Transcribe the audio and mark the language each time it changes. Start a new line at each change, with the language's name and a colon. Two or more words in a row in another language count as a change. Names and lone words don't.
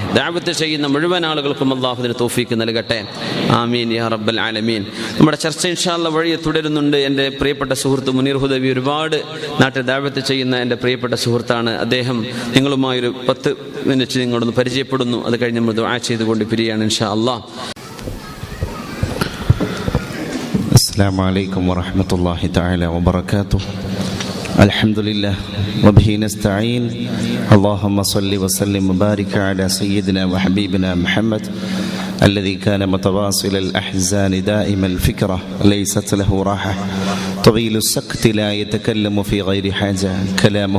Malayalam: ദഅവത്ത് ചെയ്യുന്ന മുഴുവൻ ആളുകൾക്കും അല്ലാഹു അതിന് തൗഫീഖ് നൽകട്ടെ.
Arabic: آمين يا رب العالمين.
Malayalam: നമ്മുടെ ചർച്ച
Arabic: إن شاء الله
Malayalam: വഴിയെ തുടരുന്നുണ്ട്. എൻ്റെ പ്രിയപ്പെട്ട സുഹൃത്ത് മുനീർ ഹുദവി, ഒരുപാട് നാട്ടിൽ ദഅവത്ത് ചെയ്യുന്ന എൻ്റെ പ്രിയപ്പെട്ട സുഹൃത്താണ്. അദ്ദേഹം നിങ്ങളുമായൊരു 10 മിനിറ്റ് നിങ്ങളൊന്ന് പരിചയപ്പെടുന്നു. അത് കഴിഞ്ഞ് നമ്മൾ ദുആ ചെയ്തുകൊണ്ട് പിരിയാണ്
Arabic: إن شاء الله. السلام عليكم ورحمة الله تعالى وبركاته. الحمد لله وبه نستعين. اللهم صل وسلم وبارك على سيدنا وحبيبنا محمد الذي كان متواصل الأحزان دائم الفكرة ليست له راحة طويل السكت لا يتكلم في غير حاجة كلامه